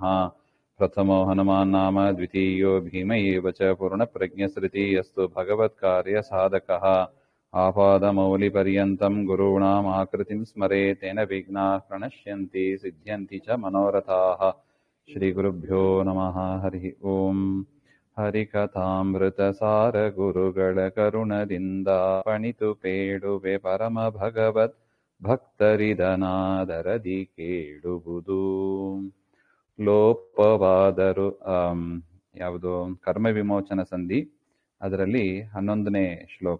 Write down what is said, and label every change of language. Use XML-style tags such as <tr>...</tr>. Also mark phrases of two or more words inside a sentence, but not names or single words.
<sa>प्रथमो हनुमान् नाम द्वितीयो भीम एव च पूर्णप्रज्ञस्मृतिरस्तु भगवत्कार्यसाधकः। आपादमौलिपर्यन्तं गुरूणाम् आकृतिं स्मरेत् तेन विघ्नाः प्रणश्यन्ति सिद्ध्यन्ति च मनोरथाः। श्रीगुरुभ्यो नमः। हरिः ओम्।</sa> <kn>ಹರಿಕಥಾಮೃತಸಾರ ಗುರುಗಳ ಕರುಣದಿಂದ ಪಣಿತು ಪೇಳುವೆ ಪರಮ ಭಗವತ್ ಭಕ್ತರಿದನಾದರದಿ ಕೇಳುವುದು. ಲೋಪವಾದರು ಯಾವುದು ಕರ್ಮ ವಿಮೋಚನ ಸಂಧಿ, ಅದರಲ್ಲಿ 11ನೇ ಶ್ಲೋಕ.</kn>